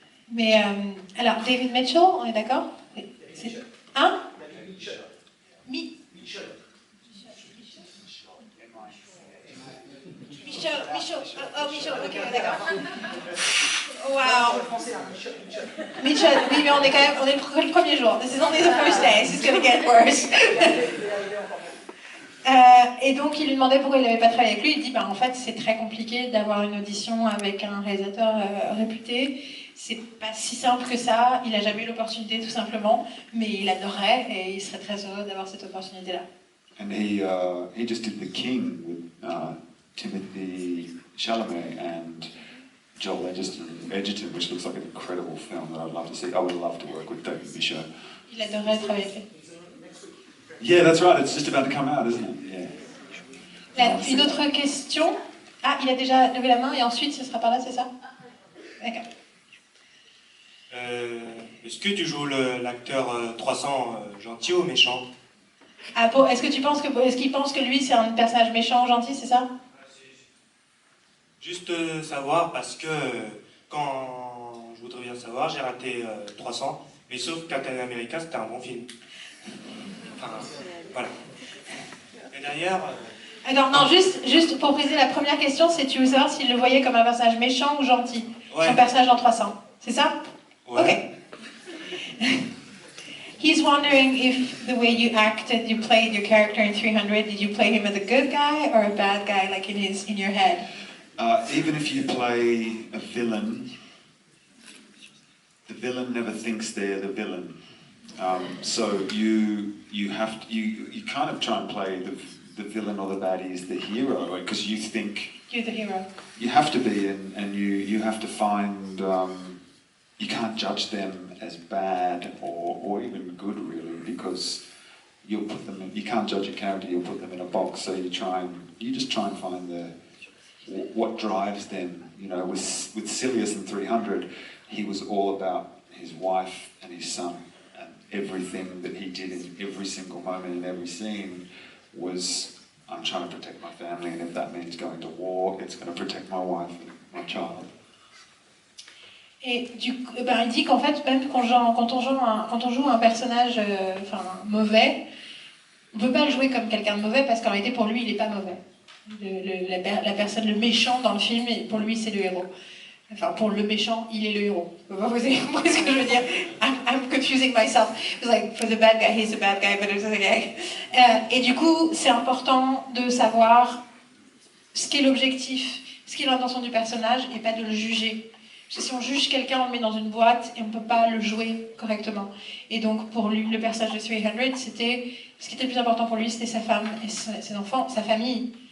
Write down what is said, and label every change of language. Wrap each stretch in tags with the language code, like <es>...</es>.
<fr>Mais alors, David Mitchell, on est d'accord? Hein? Michel. Oh, Michel, ok, d'accord. Wow. Michel, oui, mais on est le premier jour.</fr> <en>This is only the first day, it's gonna get worse.</en> <fr>Et donc il lui demandait pourquoi il n'avait pas travaillé avec lui. Il dit en fait c'est très compliqué d'avoir une audition avec un réalisateur réputé. C'est pas si simple que ça. Il a jamais eu l'opportunité tout simplement, mais il adorerait et il serait très heureux d'avoir cette opportunité là.</fr> <en>And he just did The King with Timothy Chalamet and Joel Edgerton, which looks like an incredible film that I'd love to see. I would love to work with David Mitchell.</en> <fr>Il adorerait travailler avec lui.</fr> <en>Yeah, that's right. It's just about to come out, isn't it? Yeah.</en> <fr>Une autre question. Ah, il a déjà levé la main et ensuite ce sera par là, c'est ça? D'accord. Est-ce que tu joues l'acteur 300 gentil ou méchant? Ah, est-ce qu'il pense que lui c'est un personnage méchant ou gentil, c'est ça? Juste savoir parce que quand je voudrais bien savoir, j'ai raté 300, mais sauf Captain America, c'était un bon film. Enfin, voilà. Et d'ailleurs... Alors non, juste pour briser la première question, c'est tu veux savoir s'il le voyait comme un personnage méchant ou gentil, ouais. Son personnage dans 300, c'est ça? Ouais. Ok.</fr> <en>He's wondering if the way you acted, you played your character in 300, did you play him as a good guy or a bad guy, like in your head? Even if you play a villain, the villain never thinks they're the villain. So you kind of try and play the villain or the baddie as the hero because you think you're the hero. You have to be, and you have to find. You can't judge them as bad or even good really because you'll put them in. You can't judge a character. You'll put them in a box. So you just try and find what drives them. You know, with Silius in 300, he was all about his wife and his son. Everything that he did in every single moment in every scene was, I'm trying to protect my family, and if that means going to war, it's going to protect my wife and my child.</en> <fr>Et il dit qu'en fait, même quand on joue un personnage mauvais, on ne peut pas le jouer comme quelqu'un de mauvais parce qu'en réalité, pour lui, il n'est pas mauvais. La personne, le méchant dans le film, pour lui, c'est le héros. Enfin, pour le méchant, il est le héros. Vous avez compris ce que je veux dire?</fr> <en>I'm confusing myself. It's like, for the bad guy, he's the bad guy, but it's the guy.</en> <fr>Et du coup, c'est important de savoir ce qu'est l'objectif, ce qu'est l'intention du personnage, et pas de le juger. Parce que si on juge quelqu'un, on le met dans une boîte, et on ne peut pas le jouer correctement. Et donc, pour lui, le personnage de 300, ce qui était le plus important pour lui, c'était sa femme, et ses enfants, sa famille.</fr>